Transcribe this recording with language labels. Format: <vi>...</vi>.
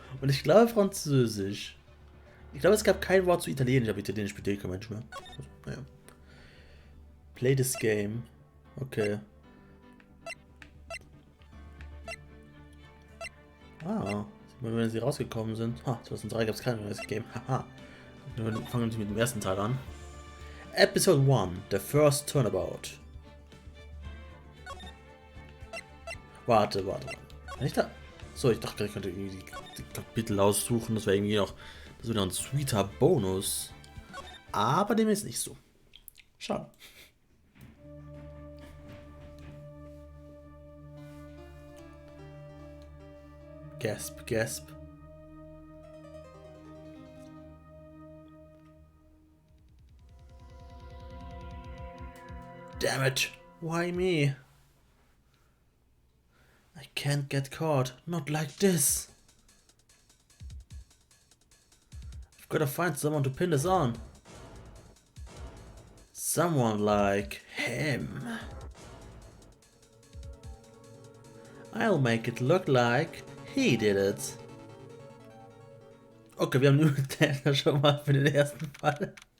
<de>Und ich glaube Französisch. Ich glaube, es gab kein Wort zu Italienisch, aber Italienisch spielt kein Mensch mehr. Naja.</de> <en>Play this game.</en> <de>Okay. Ah, sieht man, wenn sie rausgekommen sind. Ha, 2003 gab es kein neues Game. Haha. Wir fangen mit dem ersten Teil an.</de> <en>Episode 1, The First Turnabout.</en> <de>Warte. Bin ich da? So, ich dachte, ich könnte irgendwie die Kapitel aussuchen. Das wäre irgendwie noch. Das wäre noch ein sweeter Bonus. Aber dem ist nicht so. Schade.</de> <en>Gasp. Damn it. Why me? I can't get caught. Not like this. I've gotta find someone to pin this on. Someone like him. I'll make it look like he did it.</en> <de>Okay, wir haben nur den schon mal für den ersten Fall.</de>